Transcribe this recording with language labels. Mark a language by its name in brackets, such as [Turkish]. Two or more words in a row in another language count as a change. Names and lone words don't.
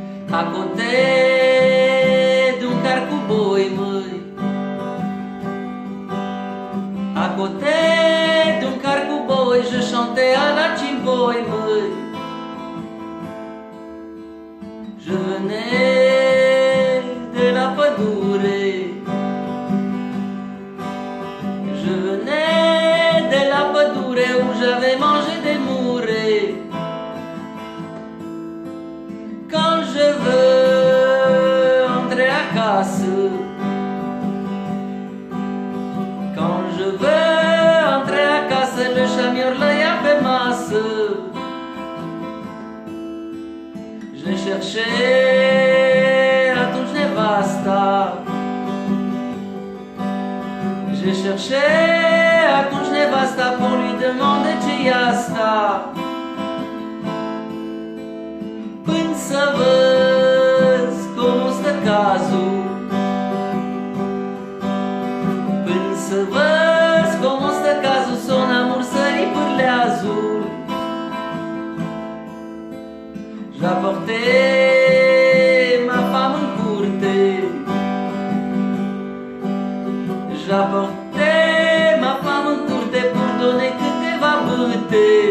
[French] à côté d'un [Romanian] car cu boi, măi. [French] À côté d'un [Romanian] car cu boi, [French] je chantais à la [Romanian] cimboi, măi. [French] Je venais de la pădure, je venais de la pădure où j'avais mangé des mure. Quand je veux entrer acasă, quand je veux entrer acasă, le șamior [Romanian] le ia pe masă. [French] Je cherchais [Romanian] atunci nevasta, [French] je cherchais [Romanian] atunci nevasta [French] pour lui demander [Romanian] ce-i asta. Până să văd cum stă cazul, până să văd cum stă cazul, [French] son amor [Romanian] sări pârleazul. [French] J'apportais ma femme [Romanian] în curte, [French] j'apportais ma femme [Romanian] în curte [French] pour donner [Romanian] câteva bâte.